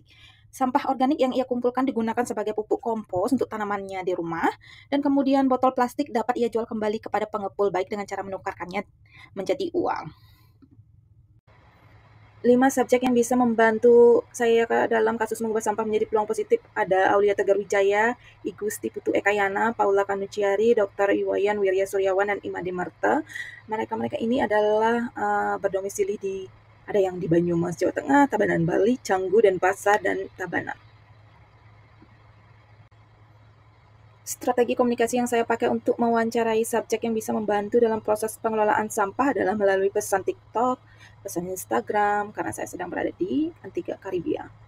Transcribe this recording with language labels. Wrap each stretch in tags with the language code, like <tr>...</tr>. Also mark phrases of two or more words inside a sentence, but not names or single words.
<id>Sampah organik yang ia kumpulkan digunakan sebagai pupuk kompos untuk tanamannya di rumah, dan kemudian botol plastik dapat ia jual kembali kepada pengepul baik dengan cara menukarkannya menjadi uang. 5 subjek yang bisa membantu saya dalam kasus mengubah sampah menjadi peluang positif ada Aulia Tegar Wijaya, Igusti Putu Ekayana, Paula Kanuciari, Dr. Iwayan Wirya Suryawan, dan Imade Marta. Mereka ini adalah berdomisili ada yang di Banyumas, Jawa Tengah, Tabanan, Bali, Canggu, Denpasar, dan Tabanan. Strategi komunikasi yang saya pakai untuk mewawancarai subjek yang bisa membantu dalam proses pengelolaan sampah adalah melalui pesan TikTok, pesan Instagram, karena saya sedang berada di Antigua Karibia.</id>